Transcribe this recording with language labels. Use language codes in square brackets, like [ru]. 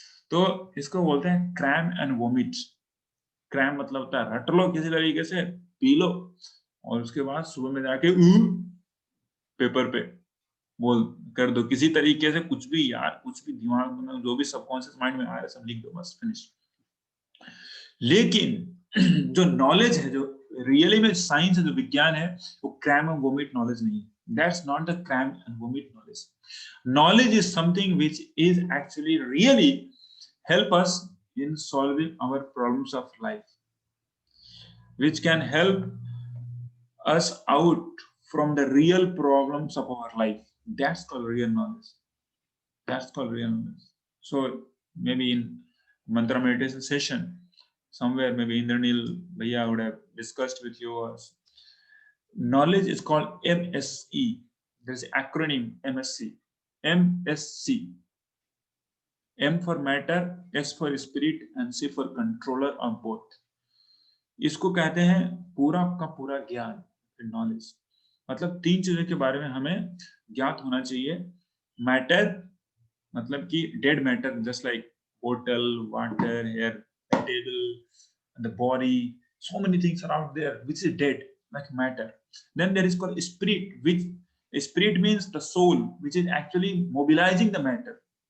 [hi] तो इसको बोलते हैं क्रैम एंड वोमिट। क्रैम मतलब होता है रट लो किसी तरीके से, पी लो, और उसके बाद सुबह में जाके पेपर पे बोल कर दो किसी तरीके से, कुछ भी यार, कुछ भी दिमाग में जो भी सबकॉन्शियस माइंड में आ रहा है सब लिख दो, बस फिनिश। लेकिन जो नॉलेज है, जो रियली में साइंस है, जो विज्ञान है, वो क्रैम एंड वोमिट नॉलेज नहीं है। [en] That's not the cram and vomit knowledge. Knowledge is something which is actually really help us in solving our problems of life, which can help us out from the real problems of our life. That's called real knowledge. That's called real knowledge. So maybe in mantra meditation session, somewhere maybe Indranil Bhaiya would have discussed with you. Knowledge is called MSE. There's an acronym MSC. MSC. M for matter, S for spirit, and C for controller of both. [hi] इसको कहते हैं पूरा का पूरा ज्ञान, knowledge. मतलब तीन चीजों के बारे में हमें ज्ञात होना चाहिए। [en] matter [hi] मतलब कि [en] Dead matter, just like बोतल, water, air, table, the body, so many things are out there which is dead, like matter. Then there is called spirit, which spirit means the soul, which is actually mobilizing the matter.